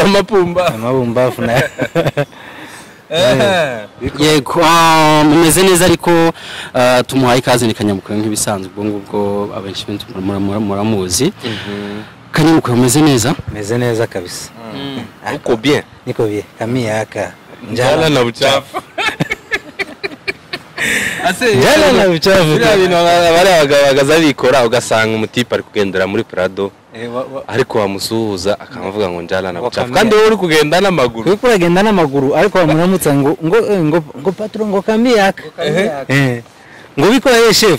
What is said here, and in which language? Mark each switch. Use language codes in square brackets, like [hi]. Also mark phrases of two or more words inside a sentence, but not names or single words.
[rw] amabumbafu na Yego, mumeze neza ariko tumuhaye ikaze ni Kanyamukuru nk'ibisanzwe ubwo ngubwo abenshi muramuzi. Kanyamukuru mumeze neza? Meze neza kabisa. [sw] Uko bien? Niko bien. Kamiyaka. Njala na uchafu. Njala na uchafu. [rw] Biriya bintu abari abagabo bikora ugasanga umutipe ari kugendera muri Prado. Ariko wamusuhuza akavuga ngo [sw] njala na uchafu. [rw] Kandi wowe uri kugenda n'amaguru. Uri kugenda n'amaguru ariko bamuramutsa ngo patron ngo kamiyaka. Ngo biko ye chef.